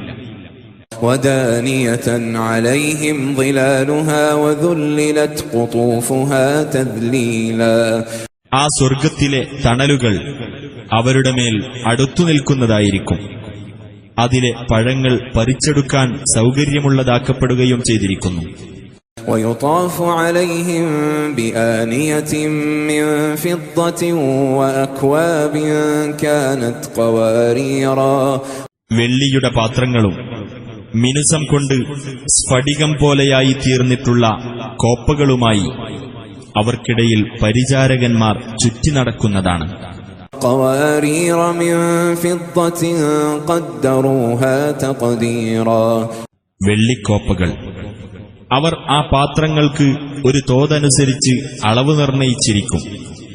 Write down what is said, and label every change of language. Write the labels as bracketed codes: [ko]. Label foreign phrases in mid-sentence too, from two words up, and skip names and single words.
[ar] ودانية عليهم ظلالها وذللت قطوفها تذليلا. [ml] ആ സ്വർഗത്തിലെ തണലുകൾ അവരുടെ മേൽ അടുത്തു നിൽക്കുന്നതായിരിക്കും. അതിലെ പഴങ്ങൾ പറിച്ചെടുക്കാൻ സൗകര്യമുള്ളതാക്കപ്പെടുകയും ചെയ്തിരിക്കുന്നു. [ar] ويطاف عليهم بآنية من فضة وأكواب كانت قواريرا. [ml] വെള്ളിയുടെ പാത്രങ്ങളും മിനുസം കൊണ്ട് സ്ഫടികം പോലെയായി തീർന്നിട്ടുള്ള കോപ്പകളുമായി അവർക്കിടയിൽ പരിചാരകന്മാർ ചുറ്റി നടക്കുന്നതാണ്. [ar] قوارير من فضة قدروها تقديرا. [ml] വെള്ളിക്കോപ്പകൾ അവർ ആ പാത്രങ്ങൾക്ക് ഒരു തോതനുസരിച്ച് അളവ് നിർണയിച്ചിരിക്കും.